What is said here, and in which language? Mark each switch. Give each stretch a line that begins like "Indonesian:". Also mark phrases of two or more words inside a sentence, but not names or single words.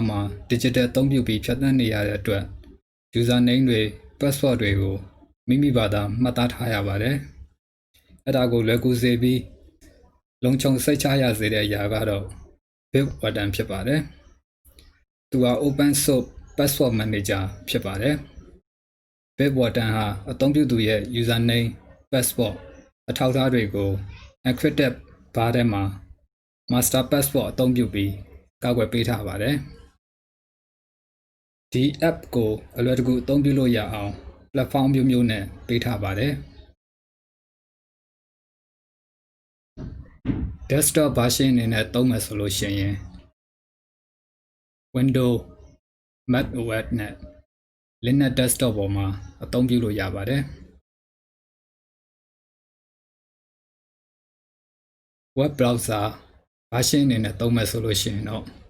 Burmese: မှာ digital အသုံးပြုပြီးဖြတ်သန်းနေရတဲ့အတွက်
English: user name
Burmese: တွေ password တွေကိုမိမိဘာသာ မှတ်သားထားရပါတယ်အဲ့ဒါကိုလွယ်ကူစေပြီးလုံခြုံစိတ်ချရစေတဲ့အရာကတော့ Bitwarden ဖြစ်ပါတယ်သူက
English: open source password manager
Burmese: ဖြစ်ပါတယ် Bitwarden ဟာအသုံးပြုသူရဲ့
English: user name password
Burmese: အထောက်အထားတွေကို encrypted ဘားထဲမှာ
English: master password
Burmese: အသုံးပြုပြီးကာကွယ်ပေးထားပါတယ် ဒီ app ကိုအလွယ်တကူအသုံးပြုလို့ရအောင် platform မျိုးမျိုးနဲ့ပေးထားပါတယ်
English: desktop version
Burmese: အနေနဲ့သုံးမယ်ဆိုလို့ရှိရင် Windows Mac OS နဲ့
English: Linux desktop
Burmese: ပေါ်မှာအသုံးပြုလို့ရပါတယ်
English: web browser version
Burmese: အနေနဲ့သုံးမယ်ဆိုလို့ရှိရင်တော့